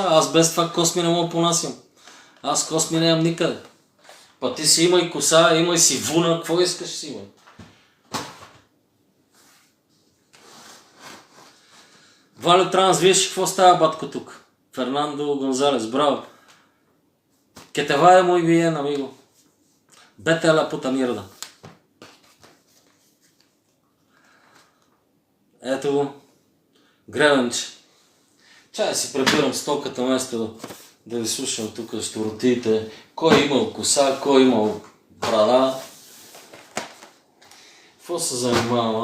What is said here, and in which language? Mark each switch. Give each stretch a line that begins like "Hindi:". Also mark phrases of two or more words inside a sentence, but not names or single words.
Bulgarian: Аз без това косми не мога понасям. Аз косми нямам никъде. Па ти си имай коса, имай си вуна, какво искаш си имай? Валю Транс, виж какво става, батко, тук. Фернандо Гонзалес, браво.
Spanish: Que te vaya muy bien, amigo. Vete a la puta mierda.
Bulgarian: Ето го. Гребенче. Чай си пребирам стоката вместо да ви слушам тук щуротиите. Кой имал коса, кой имал брада. Какво се занимавам?